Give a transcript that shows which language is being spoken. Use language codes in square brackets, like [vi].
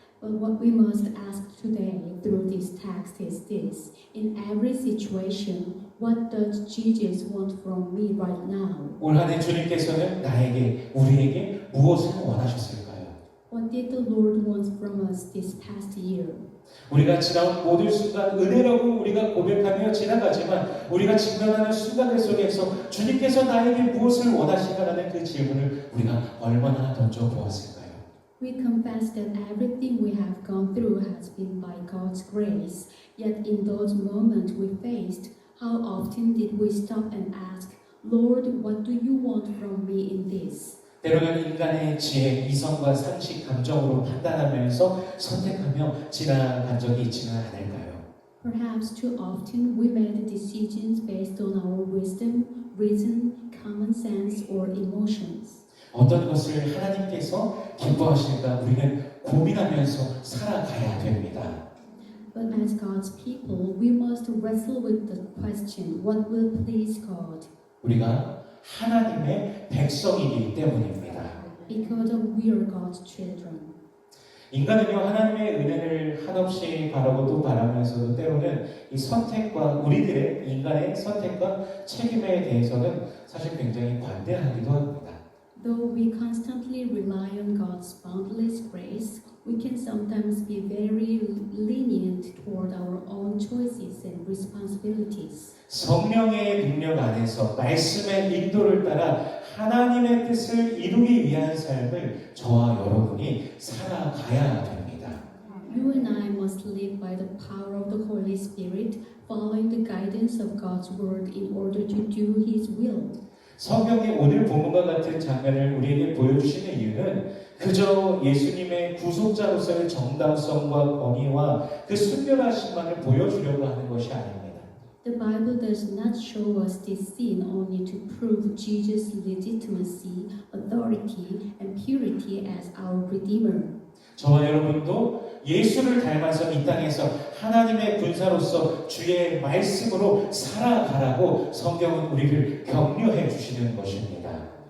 [en] But what we must ask today through this text is this: in every situation, what does Jesus want from me right now? [ko] 올 한 해 주님께서는 나에게, 우리에게 무엇을 원하셨을까요? [en] What did the Lord want from us this past year? [ko] 우리가 지나온 모든 순간 은혜라고 우리가 고백하며 지나가지만 우리가 직면하는 순간들 속에서 주님께서 나에게 무엇을 원하실까라는 그 질문을 우리가 얼마나 던져보았을까요? [en] We confess that everything we have gone through has been by God's grace. Yet in those moments we faced, how often did we stop and ask, Lord, what do you want from me in this? [ko] 때로는 인간의 지혜, 이성과 상식, 감정으로 판단하면서 선택하며 지나간 적이 있지는 않을까요? [en] Perhaps too often we made decisions based on our wisdom, reason, common sense, or emotions. [ko] 어떤 것을 하나님께서 기뻐하실까 우리는 고민하면서 살아가야 됩니다. [en] But as God's people, we must wrestle with the question, what will please God? [ko] 우리가 하나님의 백성이기 때문입니다. [en] Because we are God's children. [ko] 인간은요 하나님의 은혜를 한없이 바라고 또 바라면서도 때로는 이 선택과 우리들의 인간의 선택과 책임에 대해서는 사실 굉장히 관대하기도 합니다. [en] Though we constantly rely on God's boundless grace, we can sometimes be very lenient toward our own choices and responsibilities. [ko] 성령의 능력 안에서 말씀의 인도를 따라 하나님의 뜻을 이루기 위한 삶을 저와 여러분이 살아가야 됩니다. [en] You and I must live by the power of the Holy Spirit, following the guidance of God's word in order to do His will. [ko] 성경이 오늘 본문과 같은 장면을 우리에게 보여주시는 이유는 그저 예수님의 구속자로서의 정당성과 권위와 그 순결하심만을 보여주려고 하는 것이 아닙니다. [en] The Bible does not show us this scene only to prove Jesus' legitimacy, authority, and purity as our Redeemer. [ko] 저와 여러분도 예수를 닮아서 이 땅에서 하나님의 군사로서 주의 말씀으로 살아가라고 성경은 우리를 격려해 주시는 것입니다.